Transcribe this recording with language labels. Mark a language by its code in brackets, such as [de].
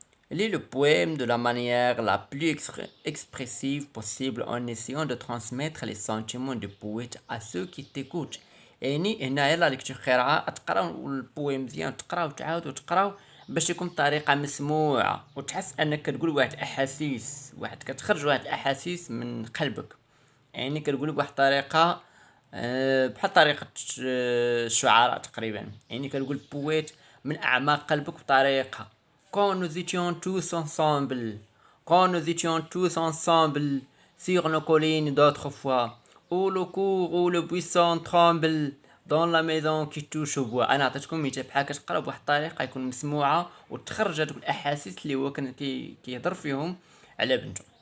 [fr] Lis le poème de la manière la plus expressive possible en essayant de transmettre les sentiments du poète à ceux qui t'écoutent. [ar] يعني هنا يلا لك تخيرها تقراو البويم مزيان، تقراو تعاود وتقراو باش يكون بطريقه مسموعه وتحس انك كتقول واحد الاحاسيس، واحد كتخرج واحد الاحاسيس من قلبك، يعني كتقول بواحد الطريقه بحال طريقه الشعراء تقريبا، يعني كتقول بويت من اعماق قلبك بطريقه. [fr] Quand nous étions tous ensemble, quand nous étions tous ensemble sur nos collines d'autrefois, où le cours, où le buisson tremble, دون لا ميزون كي توش بوا. [ar] انا عطيتكم مثال بحال كتقرا بواحد الطريقه يكون مسموعه وتخرج هذوك الاحاسيس اللي هو كان كيهضر فيهم على بنته.